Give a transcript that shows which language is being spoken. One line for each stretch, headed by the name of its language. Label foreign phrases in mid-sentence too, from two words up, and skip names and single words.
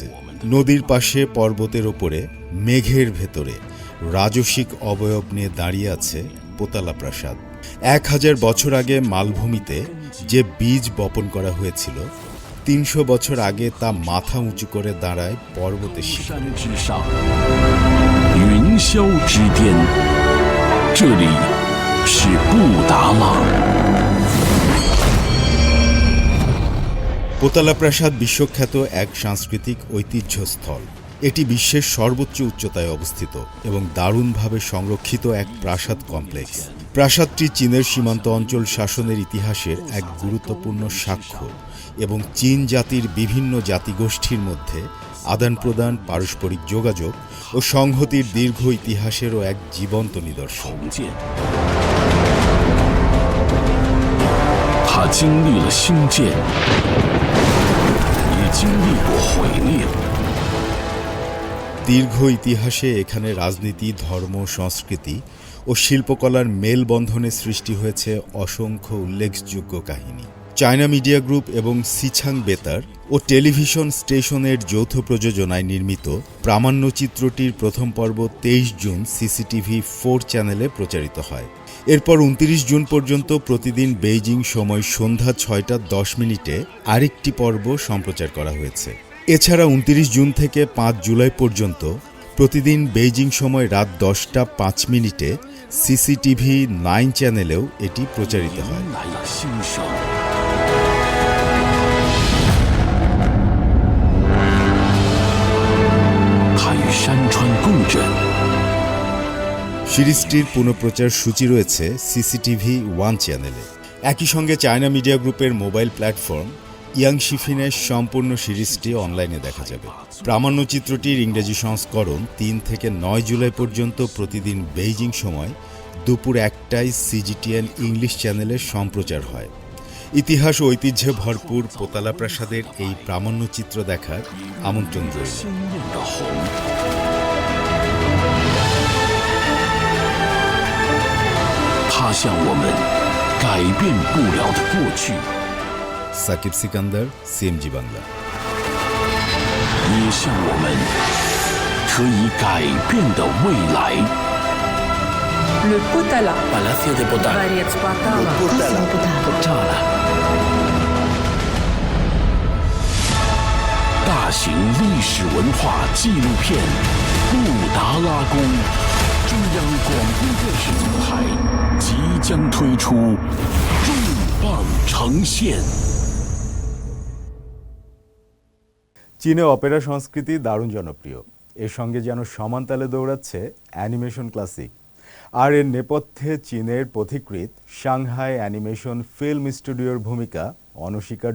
Bangla: নদীর পাশে পর্বতের ওপরে মেঘের ভেতরে রাজসিক অবয়ব নিয়ে দাঁড়িয়ে আছে পোতালা প্রাসাদ। 1000 বছর আগে মালভূমিতে যে বীজ বপন করা হয়েছিল, 300 বছর আগে তা মাথা উঁচু করে দাঁড়ায় পর্বতের শিখরে।
Chinese: 云霄之巅，这里是布达拉。
Bangla: পোতালা প্রাসাদ বিশ্বখ্যাত এক সাংস্কৃতিক ঐতিহ্যস্থল। এটি বিশ্বের সর্বোচ্চ উচ্চতায় অবস্থিত এবং দারুণভাবে সংরক্ষিত এক প্রাসাদ কমপ্লেক্স। প্রাসাদটি চীনের সীমান্ত অঞ্চল শাসনের ইতিহাসের এক গুরুত্বপূর্ণ সাক্ষ্য এবং চীন জাতির বিভিন্ন জাতিগোষ্ঠীর মধ্যে আদান প্রদান, পারস্পরিক যোগাযোগ ও সংহতির দীর্ঘ ইতিহাসেরও এক জীবন্ত নিদর্শন।
Chinese: 它经历了兴建，也经历过毁灭。
Bangla: দীর্ঘ ইতিহাসে এখানে রাজনীতি, ধর্ম, সংস্কৃতি ও শিল্পকলার মেলবন্ধনে সৃষ্টি হয়েছে অসংখ্য উল্লেখযোগ্য কাহিনী। চায়না মিডিয়া গ্রুপ এবং সিছাং বেতার ও টেলিভিশন স্টেশনের যৌথ প্রযোজনায় নির্মিত প্রামাণ্যচিত্রটির প্রথম পর্ব 23 জুন সিসিটিভি 4 চ্যানেলে প্রচারিত হয়। এরপর 29 জুন পর্যন্ত প্রতিদিন বেইজিং সময় সন্ধ্যা 6:10 আরেকটি পর্ব সম্প্রচার করা হয়েছে। এছাড়া 29 জুন থেকে 5 জুলাই পর্যন্ত প্রতিদিন বেইজিং সময় রাত 10:05 সিসিটিভি 9 চ্যানেলেও এটি প্রচারিত হয়।
Chinese: 来了新生。它与山川共振。
Bangla: সিরিজটির পুনঃপ্রচার সূচি রয়েছে সিসিটিভি 1 চ্যানেলে। একই সঙ্গে চায়না মিডিয়া গ্রুপের মোবাইল প্ল্যাটফর্ম ইয়াংশিফিনের সম্পূর্ণ সিরিজটি অনলাইনে দেখা যাবে। প্রামাণ্যচিত্রটির ইংরেজি সংস্করণ 3 থেকে 9 জুলাই পর্যন্ত প্রতিদিন বেইজিং সময় দুপুর 1টায় সিজিটিএন ইংলিশ চ্যানেলে সম্প্রচার হয়। ইতিহাস ও ঐতিহ্যে ভরপুর পোতালা প্রাসাদের এই প্রামাণ্যচিত্র দেখার আমন্ত্রণ রইল।
Chinese: 鲜艳的红，它向我们改变不了的过去，
Bangla: সাকিব সিকান্দার, সিএমজি বাংলা।
Chinese: 也向我们可以改变的未来。
French: Le Potala.
Spanish: Palacio de Potala.
Russian: Dворец Потала.
Chinese: Potala。大型历史文化纪录片《布达拉宫》，中央广播电视总台即将推出，重磅呈现。
Bangla: চীনে অপেরা সংস্কৃতি দারুণ জনপ্রিয়। এর সঙ্গে যেন সমানতালে দৌড়াচ্ছে অ্যানিমেশন ক্লাসিক। আর এর নেপথ্যে চীনের পথিকৃৎ সাংহাই অ্যানিমেশন ফিল্ম স্টুডিওর ভূমিকা অনস্বীকার্য।